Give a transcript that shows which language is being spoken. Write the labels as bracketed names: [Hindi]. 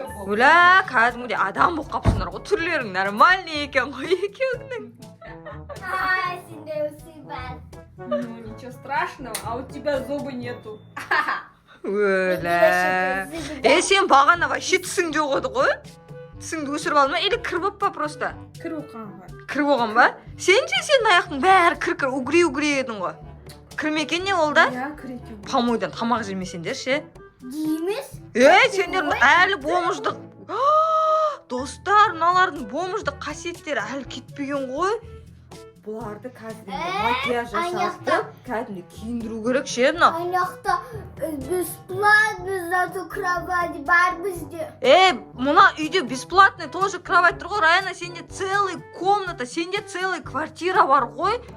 [Kazakh] Өля, кәдімгідей адам болып қапсыңдар ғой. Түрлерің нормальный екен ғой екеуіңнің. Ай, сендер сыйбан. [Russian] Ну, ничего страшного, а у тебя зубы нету. [Kazakh] Өля. Сен бағана вообще тісің жоқ еді ғой? Тісіңді өсіріп алдың ба? Или кір болып па просто? Кір болған ғой. Кір болған ба? Сенің аяқтың бәрі кір-кір, угри едің ғой. Кір ме екен не ол да? Я кір екен. Помойдан тамақ жемесеңдер ше. Дейміз? Сендер әлі бомждық. Достар, мыналардың бомждық қасиеттері әлі кетпеген ғой. Бұларды қазір макияж жасатып, кәдімгі киіндіру керек ше мына. Аяқта [Russian] бесплатно зато [Kazakh] кровать бар бізде. Мына үйде [Russian] бесплатный тоже [Kazakh] кровать тұр ғой. Райана, сенде [Russian] целый комната, [Kazakh] сенде [Russian] целый квартира [Kazakh] бар ғой.